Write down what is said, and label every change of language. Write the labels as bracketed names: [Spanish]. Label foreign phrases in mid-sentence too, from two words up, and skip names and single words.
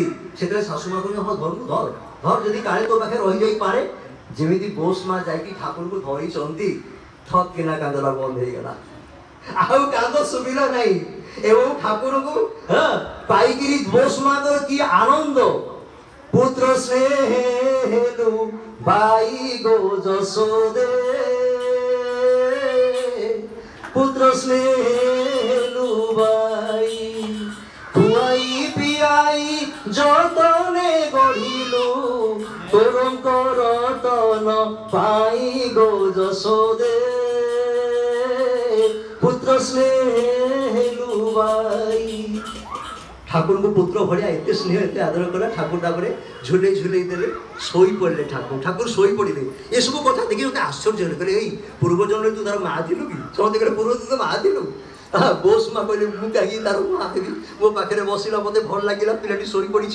[Odia] ସେତେବେଳେ ଶାଶୁ ମା କହୁଛନ୍ତି ହଁ ଧରନ୍ତୁ, ଧର ଧର, ଯଦି କାଳେ ତୋ ପାଖରେ ରହିଯାଇପାରେ। ଯେମିତି ବୋଷ ମା ଯାଇକି ଠାକୁରଙ୍କୁ ଧରିଛନ୍ତି, ଠକ୍ କିନା କାନ୍ଦଟା ବନ୍ଦ ହେଇଗଲା, ଆଉ କାନ୍ଦ ଶୁଭିଲା ନାହିଁ। ଏବଂ ଠାକୁରଙ୍କୁ ପାଇକିରି ବୋଷ ମାଙ୍କର କି ଆନନ୍ଦ। ପୁତ୍ର ସ୍ନେହେଲୁ ବାଇ ଗୋ ଯଶୋଦେ, ପୁତ୍ର ସ୍ନେହେଲୁ ବାଇ ଖୁଆଇ ପିଆଇ ଯତନେ ଗଢ଼ିଲୁ, ତରୁଣ ରତନ ପାଇ ଗୋ ଯଶୋଦେ, ପୁତ୍ର ସ୍ନେହେଲୁ ବାଇ। ଠାକୁରଙ୍କୁ ପୁତ୍ର ଭଳିଆ ଏତେ ସ୍ନେହ ଏତେ ଆଦର କଲା। ଠାକୁର ତାପରେ ଝୁଲେଇ ଝୁଲେଇ ଦେଲେ, ଶୋଇ ପଡ଼ିଲେ ଠାକୁର। ଠାକୁର ଶୋଇ ପଡ଼ିଲେ। ଏସବୁ କଥା ଦେଖି ମୋତେ ଆଶ୍ଚର୍ଯ୍ୟ ହେଲେ। କହିଲେ ଏଇ ପୂର୍ବ ଜନ୍ମରେ ତୁ ତାର ମା ଥିଲୁ କି? ସମସ୍ତେ କହିଲେ ପୂର୍ବ ତୁ ତ ମା ଥିଲୁ। ବୋଷ ମା କହିଲେ ମୁଁ କାହିଁକି ତାର ମା ହେବି, ମୋ ପାଖରେ ବସିଲା, ମୋତେ ଭଲ ଲାଗିଲା, ପିଲାଟି ଶୋଇ ପଡ଼ିଛି।